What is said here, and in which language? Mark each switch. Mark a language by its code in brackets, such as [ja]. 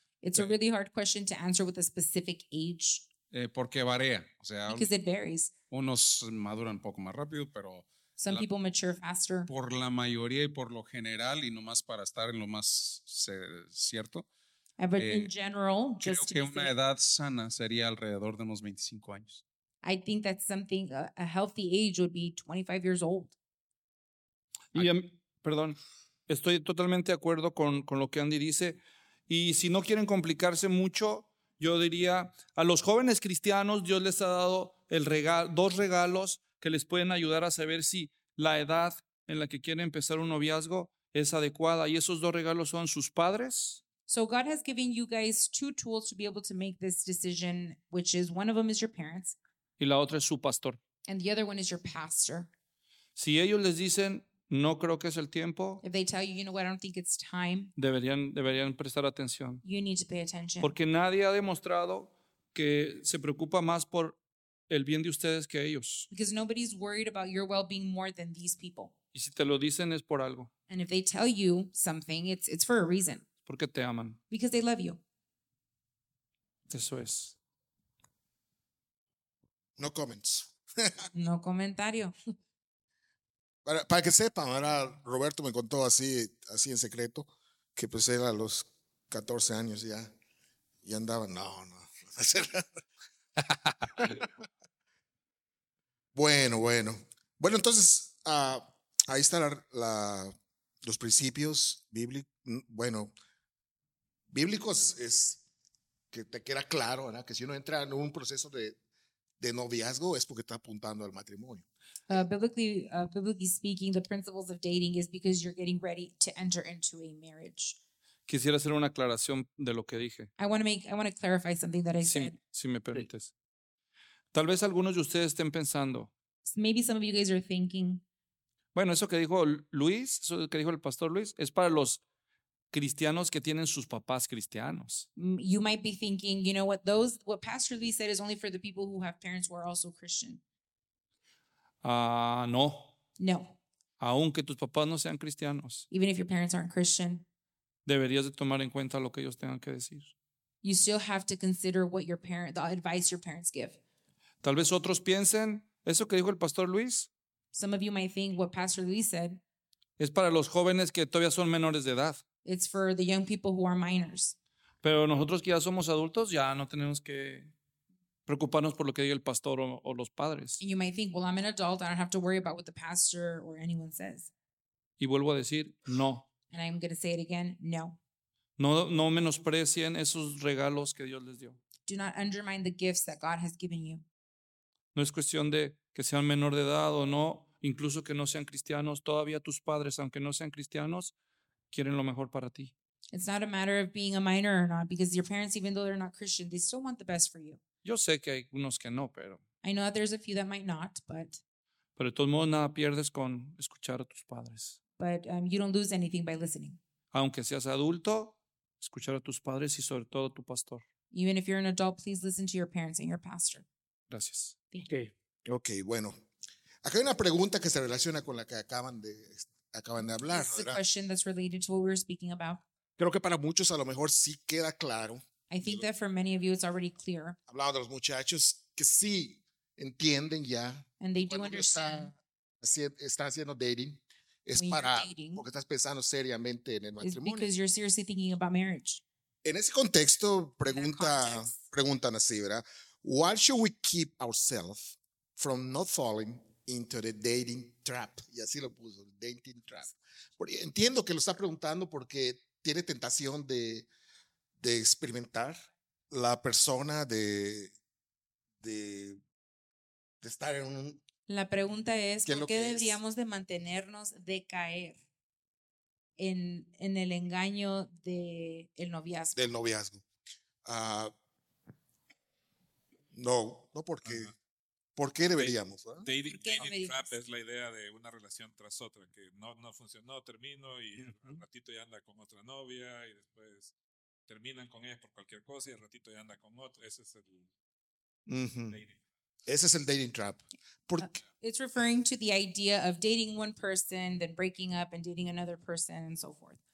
[en] It's a really hard question to answer with a specific age. [es] Porque varía. O sea, [en] because it varies. [es] Unos maduran un poco más rápido, pero [en] some people mature faster. [es] Por la mayoría y por lo general, y nomás para estar en lo más cierto. [en] But in general, just [es] creo que una edad sana sería alrededor de unos 25 años. [en] I think that's something, a healthy age would be 25 years old. [es] Y, perdón, estoy totalmente de acuerdo con lo que Andy dice. Y si no quieren complicarse mucho, yo diría, a los jóvenes cristianos Dios les ha dado dos regalos que les pueden ayudar a saber si la edad en la que quieren empezar un noviazgo es adecuada. Y esos dos regalos son sus padres. [en] So God has given you guys two tools to be able to make this decision, which is one of them is your parents. [es] Y la otra es su pastor. [en] And the other one is your pastor. [es] Si ellos les dicen, no creo que es el tiempo. [en] If they tell you, you know what, I don't think it's time. [es] Deberían prestar atención. [en] You need to pay attention. [es] Porque nadie ha demostrado que se preocupa más por el bien de ustedes que ellos. [en] Because nobody's worried about your well-being more than these people. [es] Y si te lo dicen es por algo. [en] And if they tell you something, it's for a reason. [es] Porque te aman. [en] Because they love you. [es] Eso es. [en] No comments. [es] No comentario. Para que sepan, ahora Roberto me contó así en secreto, que pues era a los 14 años ya, y andaba, no. Bueno, entonces, ahí están los principios bíblicos, bueno, bíblicos es que te queda claro, ¿verdad? Que si uno entra en un proceso de noviazgo es porque está apuntando al matrimonio. [en] Biblically speaking, the principles of dating is because you're getting ready to enter into a marriage. [es] Quisiera hacer una aclaración de lo que dije. [en] I want to clarify something that I said. [es] Si me permites. Tal vez algunos de ustedes estén pensando. [en] So maybe some of you guys are thinking. [es] Bueno, eso que dijo Luis, eso que dijo el pastor Luis, es para los cristianos que tienen sus papás cristianos. [en] You might be thinking, you know what, what Pastor Lee said is only for the people who have parents who are also Christian. [es] No. [en] No. [es] Aunque tus papás no sean cristianos. [en] Even if your parents aren't Christian. [es] Deberías de tomar en cuenta lo que ellos tengan que decir. [en] You still have to consider what the advice your parents give. [es] Tal vez otros piensen, eso que dijo el Pastor Luis. [en] Some of you might think what Pastor Lee said. [es] Es para los jóvenes que todavía son menores de edad. [en] It's for the young people who are minors. [es] Pero nosotros que ya somos adultos, ya no tenemos que preocuparnos por lo que diga el pastor o los padres. [en] And you might think, well, I'm an adult. I don't have to worry about what the pastor or anyone says. [es] Y vuelvo a decir, no. [en] And I'm going to say it again, no. [es] No menosprecien esos regalos que Dios les dio. [en] Do not undermine the gifts that God has given you. [es] No es cuestión de que sean menor de edad o no, incluso que no sean cristianos. Todavía tus padres, aunque no sean cristianos, quieren lo mejor para ti. [en] It's not a matter of being a minor or not, because your parents, even though they're not Christian, they still want the best for you. [es] Yo sé que hay unos que no, pero. [en] I know that there's a few that might not, but. [es] Pero de todos modos, nada pierdes con escuchar a tus padres. [en] But you don't lose anything by listening. [es] Aunque seas adulto, escuchar a tus padres y sobre todo a tu pastor. [en] Even if you're an adult, please listen to your parents and your pastor. [es] Gracias. Okay, bueno. Acá hay una pregunta que se relaciona con la que acaban de hablar. [en] This is a question that's related to what we were speaking about. [es] Creo que para muchos a lo mejor sí queda claro. [en] I think that for many of you it's already clear. [es] Hablaba de los muchachos que sí entienden ya. [en] And they do understand. [es] Están haciendo dating. Es para dating, porque estás pensando seriamente en el matrimonio. [en] It's because you're seriously thinking about marriage. [es] En ese contexto preguntan así, ¿verdad? [en] Why should we keep ourselves from not falling into the dating trap? [es] Y así lo puso, dating trap. Porque entiendo que lo está preguntando porque tiene tentación de experimentar la persona de estar en un... La pregunta es, ¿por qué deberíamos de mantenernos de caer en el engaño del noviazgo? Del noviazgo. No, porque... Uh-huh. ¿Por qué deberíamos? Dating trap es la idea de una relación tras otra, que no funcionó, termino y al ratito ya anda con otra novia y después terminan con ella por cualquier cosa y al ratito ya anda con otra. Ese es el [en] dating trap. It's referring to the idea of dating one person, then breaking up and dating another person and so forth.